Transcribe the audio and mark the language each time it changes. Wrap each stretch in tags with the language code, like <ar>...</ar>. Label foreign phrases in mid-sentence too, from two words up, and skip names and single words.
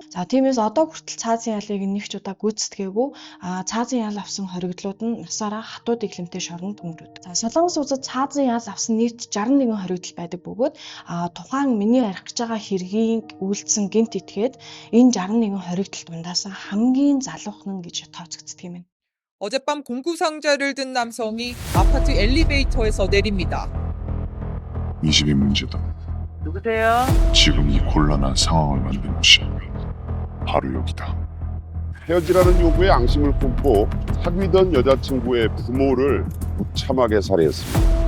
<mn>За тиймээс одоо хүртэл цаазын ялыг нэг ч удаа гүйцэтгээгүй цаазын ял авсан хоригдлууд нь насаараа хатууд иглэмтэй шоронд өнгөрөв. За Солонгос улсад цаазын ял авсан нийт 61 хоригдол байдаг бөгөөд тухайн миний ярих гэж байгаа хэргийг үйлдсэн гэмт этгээд энэ 61 хоригдол дундаас хамгийн залуухан нь гэж тооцогддог юм.</mn> <ko>어젯밤 공구 상자를 든 남성이 아파트 엘리베이터에서 내립니다. 이 집이 문제다. 누구세요? 지금 이 곤란한 상황을 만든 곳이 바로 여기다. 헤어지라는 요구에 앙심을 품고 사귀던 여자친구의 부모를 무참하게 살해했습니다.</ko>